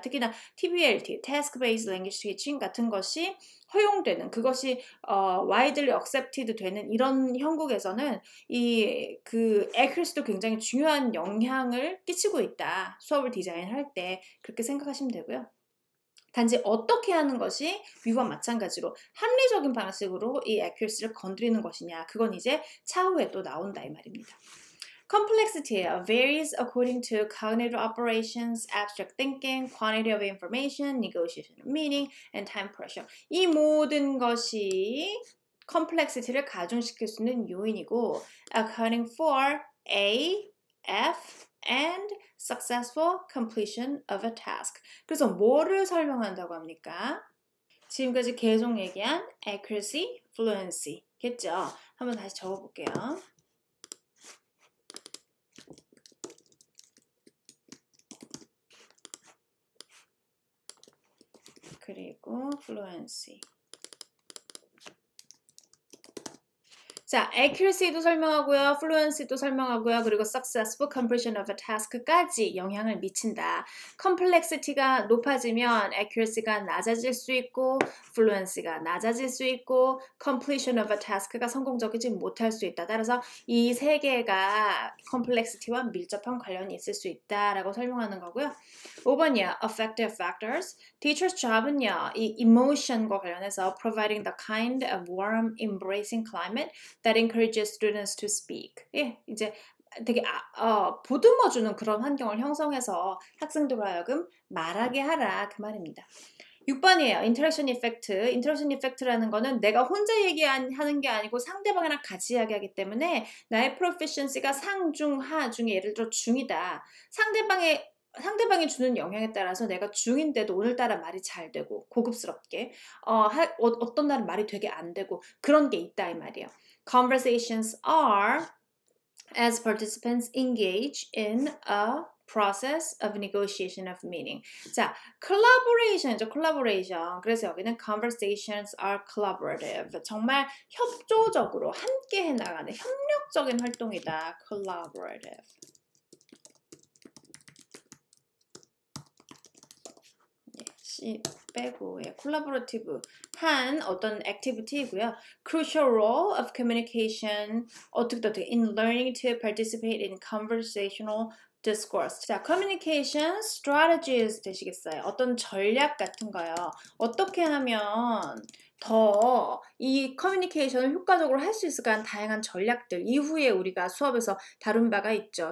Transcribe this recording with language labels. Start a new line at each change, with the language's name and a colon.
Korean: 특히나 TBLT, Task-Based Language Teaching 같은 것이 허용되는, 그것이 widely accepted 되는 이런 형국에서는 그 accuracy도 굉장히 중요한 영향을 끼치고 있다. 수업을 디자인할 때 그렇게 생각하시면 되고요. 단지 어떻게 하는 것이 위와 마찬가지로 합리적인 방식으로 이 accuracy를 건드리는 것이냐, 그건 이제 차후에 또 나온다 이 말입니다.
English: Complexity varies according to cognitive operations, abstract thinking, quantity of information, negotiation of meaning, and time pressure.
Korean: 이 모든 것이 complexity를 가중시킬 수 있는 요인이고
English: accounting for A, F, and successful completion of a task.
Korean: 그래서 뭐를 설명한다고 합니까? 지금까지 계속 얘기한 accuracy, fluency 겠죠? 한번 다시 적어볼게요. 그리고 fluency. 자, accuracy도 설명하고요, fluency도 설명하고요, 그리고
English: successful completion of a task
Korean: 까지 영향을 미친다. complexity가 높아지면 accuracy가 낮아질 수 있고, fluency가 낮아질 수 있고, completion of a task가 성공적이지 못할 수 있다. 따라서 이 세 개가 complexity와 밀접한 관련이 있을 수 있다라고 설명하는 거고요. 5번이요,
English: affective factors. Teacher's job은요,
Korean: 이 emotion과 관련해서
English: providing the kind of warm, embracing climate that encourages students to speak.
Korean: 예, 이제 되게 보듬어주는 그런 환경을 형성해서 학생들로 하여금 말하게 하라 그 말입니다. 6번이에요.
English: interaction effect.
Korean: interaction effect라는 거는 내가 혼자 얘기하는 게 아니고 상대방이랑 같이 이야기하기 때문에 나의 proficiency가 상, 중, 하 중에 예를 들어 중이다. 상대방이 주는 영향에 따라서 내가 중인데도 오늘따라 말이 잘 되고 고급스럽게 어떤 날은 말이 되게 안 되고 그런 게 있다 이 말이에요.
English: Conversations are as participants engage in a process of negotiation of meaning.
Korean: 자, collaboration이죠.
English: collaboration.
Korean: 그래서 여기는
English: conversations are collaborative.
Korean: 정말 협조적으로 함께 해나가는 협력적인 활동이다. collaborative. C 빼고 collaborative 한 어떤 activity이고요.
English: Crucial role of communication
Korean: 어떻게
English: in learning to participate in conversational discourse.
Korean: 자, communication strategies 되시겠어요. 어떤 전략 같은 거요. 어떻게 하면 더 이 커뮤니케이션을 효과적으로 할 수 있을까 하는 다양한 전략들 이후에 우리가 수업에서 다룬 바가 있죠.